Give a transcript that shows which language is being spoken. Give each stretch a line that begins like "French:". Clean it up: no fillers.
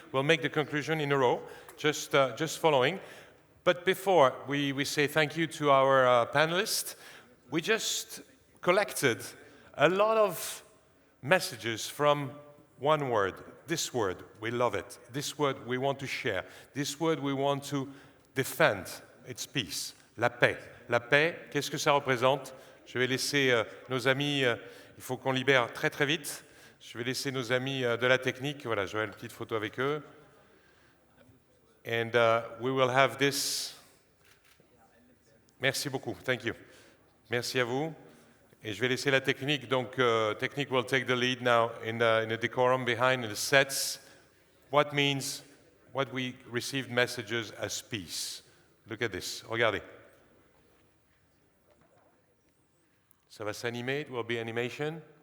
English: We'll make the conclusion in a row, just following. But before we say thank you to our panelists, we just collected a lot of messages from one word. This word, we love it. This word we want to share. This word we want to defend. It's peace,
French: la paix. La paix, qu'est-ce que ça représente? Je vais laisser nos amis, il faut qu'on libère très très vite. Je vais laisser nos amis de la technique, voilà, j'aurai une petite photo avec eux.
English: And we will have this.
French: Merci beaucoup,
English: thank you.
French: Merci à vous. Et je vais laisser la technique, donc technique
English: will take the lead now in the decorum behind the sets. What we received messages as peace. Look at this,
French: regardez. Ça va s'animer,
English: it will be animation.